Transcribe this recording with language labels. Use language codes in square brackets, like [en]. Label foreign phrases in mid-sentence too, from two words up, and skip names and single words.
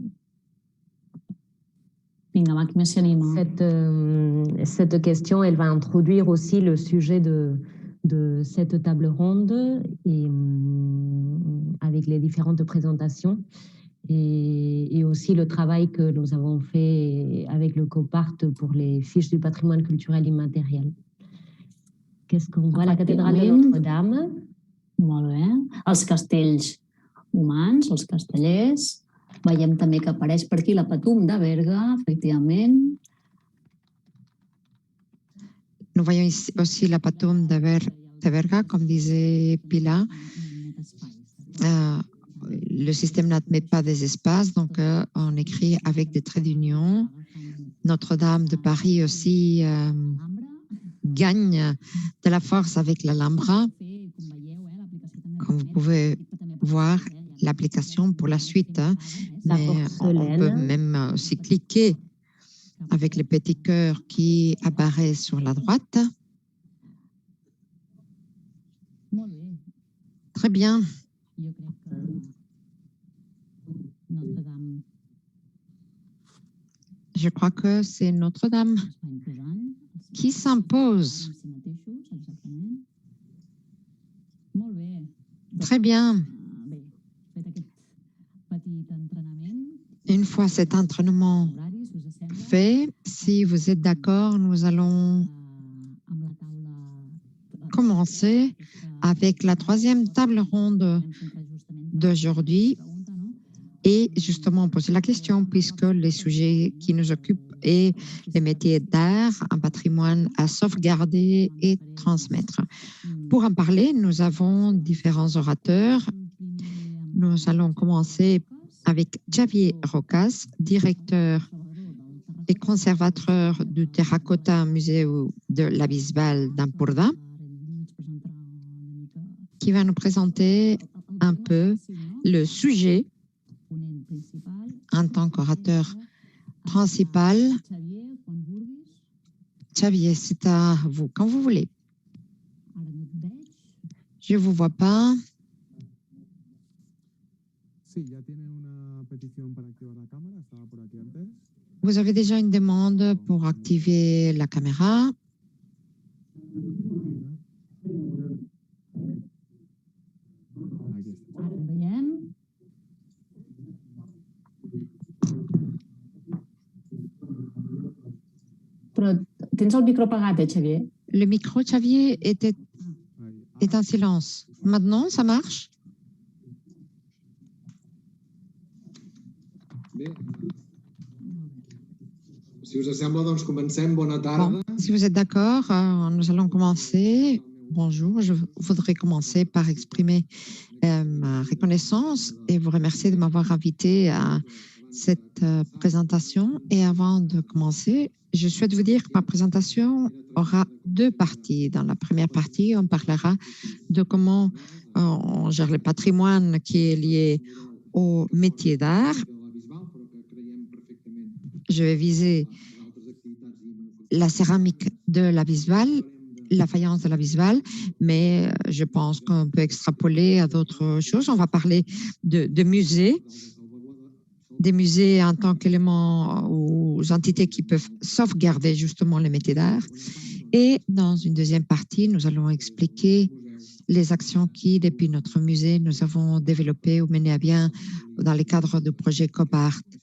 [fr] Cette question, elle va introduire aussi le sujet de cette table ronde et, avec les différentes présentations et aussi le travail que nous avons fait avec le COPART pour les fiches du patrimoine culturel immatériel. Qu'est-ce qu'on voit? La cathédrale de Notre-Dame. [ca] Molt bé. Els castells humans, els castellers. Veiem també que apareix per aquí la Patum de Berga, effectivament. [fr] Nous voyons ici aussi la Patum de Berga, comme disait Pilar. Le système n'admet pas des espaces, donc on écrit avec des traits d'union. Notre-Dame de Paris aussi gagne de la force avec l'Alhambra. Comme vous pouvez voir, l'application pour la suite, mais on peut même aussi cliquer avec les petits cœurs qui apparaissent sur la droite. Molt bé. Très bien. [ca] Jo crec que Notre-Dame [fr] Je crois que c'est Notre-Dame [ca] es va imposant. [fr] qui s'impose. [ca] En si mateixos, exactament. Molt bé. [fr] Très bien. [ca] Bé, fet aquest petit entrenament, [fr] Une fois cet entraînement [ca] horari, si us sembla, [fr] fait, si vous êtes d'accord, nous allons [ca] amb la taula [fr] commencer avec la troisième table ronde d'aujourd'hui et justement poser la question puisque les sujets qui nous occupent est les métiers d'art, un patrimoine à sauvegarder et transmettre. Pour en parler, nous avons différents orateurs. Nous allons commencer avec Xavier Rocas, directeur et conservateur du Terracotta Musée de la Bisbal d'Empordà, qui va nous présenter un peu le sujet en tant qu'orateur principal. Xavier, c'est à vous, quand vous voulez. Je ne vous vois pas. Vous avez déjà une demande pour activer la caméra. [ca] Però tens el micro apagat, Xavier? [fr] Le micro, Xavier, est en silence. Maintenant, ça marche? [ca] Bé, si us sembla, doncs comencem. Bona tarda. [fr] Bon, si vous êtes d'accord, nous allons commencer. Bonjour, je voudrais commencer par exprimer ma reconnaissance et vous remercier de m'avoir invité à cette présentation. Et avant de commencer, je souhaite vous dire que ma présentation aura deux parties. Dans la première partie, on parlera de comment on gère le patrimoine qui est lié au métier d'art. Je vais viser la céramique de la Bisbal, la faïence de la Bisbal, mais je pense qu'on peut extrapoler à d'autres choses. On va parler de musées, des musées en tant qu'éléments ou entités qui peuvent sauvegarder justement les métiers d'art. Et dans une deuxième partie, nous allons expliquer les actions qui, depuis notre musée, nous avons développées ou menées à bien dans le cadre du projet COPART.